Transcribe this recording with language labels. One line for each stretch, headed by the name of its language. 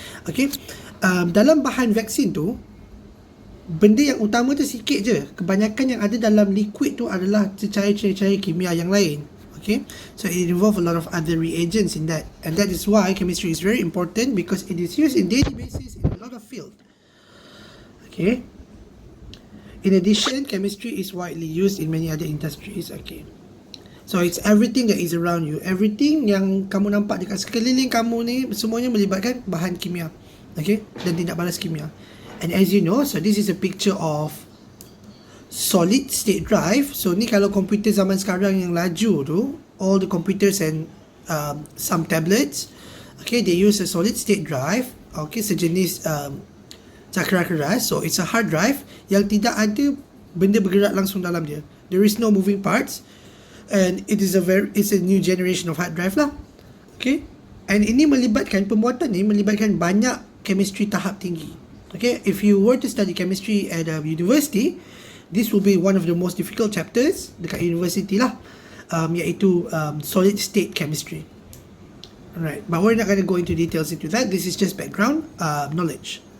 Malay: Okay, dalam bahan vaksin tu, benda yang utama tu sikit je. Kebanyakan yang ada dalam liquid tu adalah cecair-cecair kimia yang lain.
English: Okay, so it involves a lot of other reagents in that, and that is why chemistry is very important, because it is used in daily basis in a lot of fields. Okay, in addition, chemistry is widely used in many other industries. Okay, so it's everything that is around you.
Malay: Everything yang kamu nampak dekat sekeliling kamu ni, semuanya melibatkan bahan kimia, okay, dan tindak balas kimia.
English: And as you know, so this is a picture of solid state drive. So
Malay: ni kalau komputer zaman sekarang yang laju tu,
English: all the computers and some tablets, okay, they use a solid state drive. Okay,
Malay: sejenis cakra keras.
English: So it's a hard drive
Malay: yang tidak ada benda bergerak langsung dalam dia.
English: There is no moving parts. and it's a new generation of hard drive lah.
Malay: Okay, and ini pembuatan ni melibatkan banyak chemistry tahap tinggi.
English: Okay, if you were to study chemistry at a university, this will be one of the most difficult chapters
Malay: dekat university lah,
English: iaitu solid state chemistry. Alright, but we're not going to go into details into that. This is just background knowledge.